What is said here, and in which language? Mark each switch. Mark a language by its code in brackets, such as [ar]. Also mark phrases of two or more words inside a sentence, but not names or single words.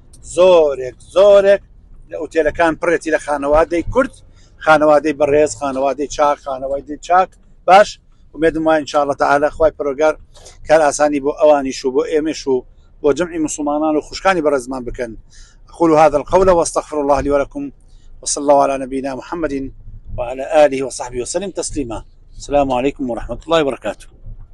[ckb] زۆرێک لە ئوتێلەکان پڕێتی لە خانەوادەی کورد خانەوادەی بەڕێز خانەوادەی چاک خانەوادەی چاک باش ومێدم وای [ar] انشاءالله تعالى [ckb] خوای پەروەردگار کار ئاسانی بۆ ئەوانیش و بۆ ئێمەش و بۆ جەمعی مسلمانان و خوشکانی بەڕێزمان بکەن [ar] أقول هذا القول واستغفر الله لي ولكم وصلى الله على نبينا محمد وعلى آله وصحبه وسلم تسليما السلام عليكم ورحمة الله وبركاته.